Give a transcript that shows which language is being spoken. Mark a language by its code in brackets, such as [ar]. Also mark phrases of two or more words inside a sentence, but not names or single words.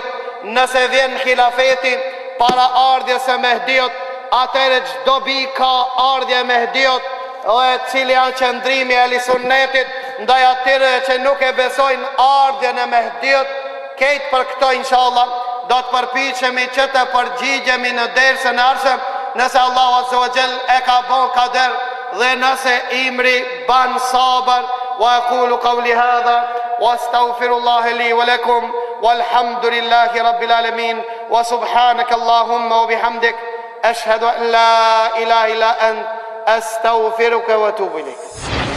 [sq] Nëse vjen khilafeti para ardhjes së Mehdiut, atëherë çdo bi ka ardhje Mehdiut, dhe cili janë qëndrimi e Ahlusunnetit ndaj atyre që nuk e besojnë ardhjen e Mehdiut. Këtë për këto inshallah do të përpiqemi që të përgjigjemi në dersën e ardhshëm, nëse Allahu [ar] عز وجل [sq] e ka bën kader dhe nëse imri ban sabër. [ar] وأقول قولي هذا وأستغفر الله لي ولكم والحمد لله رب العالمين وسبحانك اللهم وبحمدك أشهد أن لا إله إلا أنت أستغفرك وأتوب إليك.